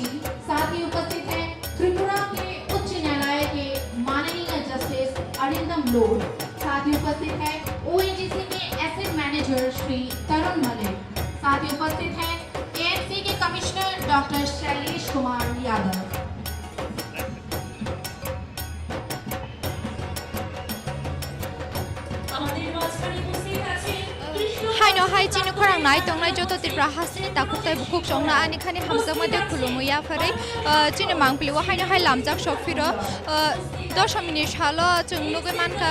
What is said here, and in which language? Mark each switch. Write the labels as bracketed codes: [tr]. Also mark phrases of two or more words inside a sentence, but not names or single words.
[hi] साथ ही उपस्थित हैं त्रिपुरा के उच्च न्यायालय के माननीय जस्टिस अरिंदम लोड। साथ ही उपस्थित है ओएनजीसी के [en] asset manager [hi] श्री तरुण मलिक। साथ ही उपस्थित हैं एएनसी के कमिश्नर डॉक्टर शैलेश कुमार यादव। [trp] हाइनो हाइ चिनि खरां नाइ तंगनाइ जतो त्रिपुरा हासिनि ताकुताइ बुकुक संना आनि खानि हामजा मदे खुलुमुया फरै चिनि मांगप्लिवा हाइनो हाइ लामजाक सफिरो 10 मिनिट हालो जों नुगै मानका